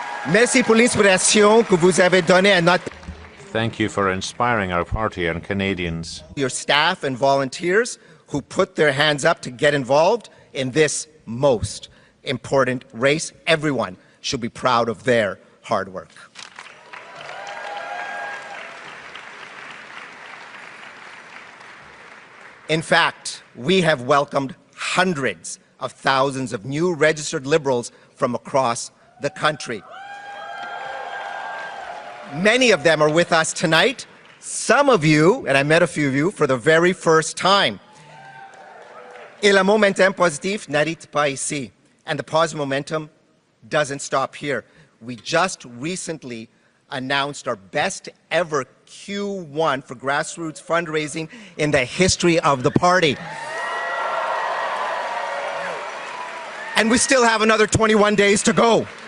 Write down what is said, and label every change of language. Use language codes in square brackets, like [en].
[fr] Merci pour l'inspiration que vous avez donnée à notre [en] Thank you for inspiring our party and Canadians. your staff and volunteers who put their hands up to get involved in this most important race. Everyone should be proud of their hard work. In fact, we have welcomed hundreds of thousands of new registered Liberals from across the country. Many of them are with us tonight. Some of you, and I met a few of you, for the very first time. [fr] Et le momentum positif n'arrête pas ici. [en] And the positive momentum doesn't stop here. We just recently announced our best ever Q1 for grassroots fundraising in the history of the party. And we still have another 21 days to go.